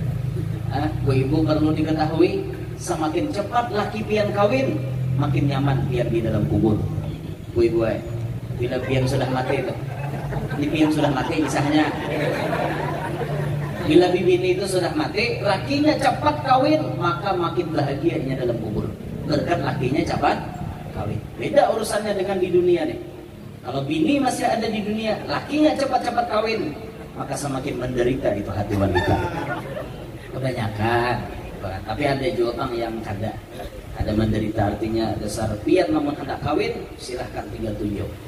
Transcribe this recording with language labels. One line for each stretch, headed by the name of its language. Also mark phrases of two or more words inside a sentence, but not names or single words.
Banjar: Bu ibu perlu diketahui, semakin cepat laki Bian kawin, makin nyaman Bian di dalam kubur. Bu ibu, bila Bian sudah mati itu, ini Bian sudah mati kisahnya. Bila bibini itu sudah mati, lakinya cepat kawin, maka makin bahagianya dalam kubur. Berkat lakinya cepat kawin. Beda urusannya dengan di dunia nih. Kalau bini masih ada di dunia, lakinya cepat-cepat kawin, maka semakin menderita itu hati wanita. Kebanyakan. Tapi ada juga orang yang ada menderita, artinya dasar pian namun hendak kawin, silahkan tinggal tunjuk.